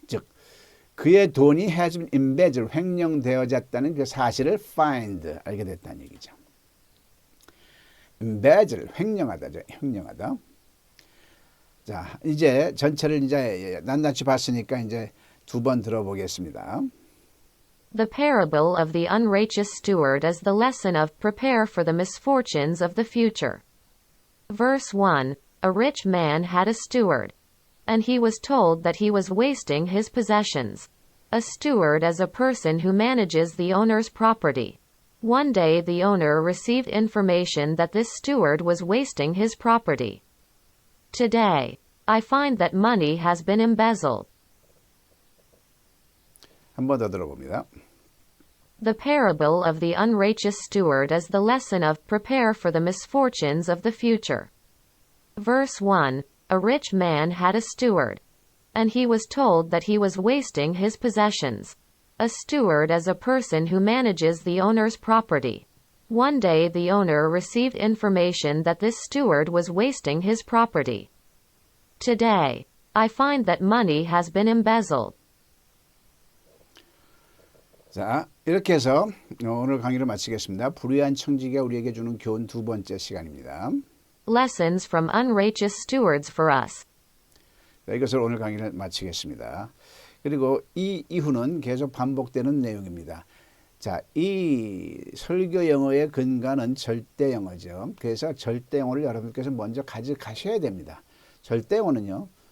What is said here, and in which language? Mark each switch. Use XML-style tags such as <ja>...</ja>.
<ko>즉, 그의 돈이</ko> <en>has been embezzled,</en> <ko>횡령되어졌다는 그 사실을 find, 알게 됐다는 얘기죠. embezzle, 횡령하다죠. 횡령하다. 자, 이제 전체를 이제 낱낱이 봤으니까 이제 두 번 들어보겠습니다.</ko> <en>The parable of the unrighteous steward is the lesson of prepare for the misfortunes of the future. Verse 1, a rich man had a steward, and he was told that he was wasting his possessions. A steward is a person who manages the owner's property. One day the owner received information that this steward was wasting his property. Today, I find that money has been embezzled.</en> <ko>한 번 더 들어봅니다.</ko> <en>The parable of the unrighteous steward is the lesson of prepare for the misfortunes of the future. Verse 1, a rich man had a steward, and he was told that he was wasting his possessions. A steward is a person who manages the owner's property. One day the owner received information that this steward was wasting his property. Today, I find that money has been embezzled.</en> <ko>자, 이렇게 해서 오늘 강의를 마치겠습니다. 불의한 청지기가 우리에게 주는 교훈 두 번째 시간입니다.</ko> <en>Lessons from unrighteous stewards for us.</en> <ko>자, 이것을 오늘 강의를 마치겠습니다. 그리고 이 이후는 계속 반복되는 내용입니다. 자, 이 설교 영어의 근간은 절대 영어죠. 그래서 절대 영어를 여러분께서 먼저 가져가셔야 됩니다. 절대 영어는요.</ko>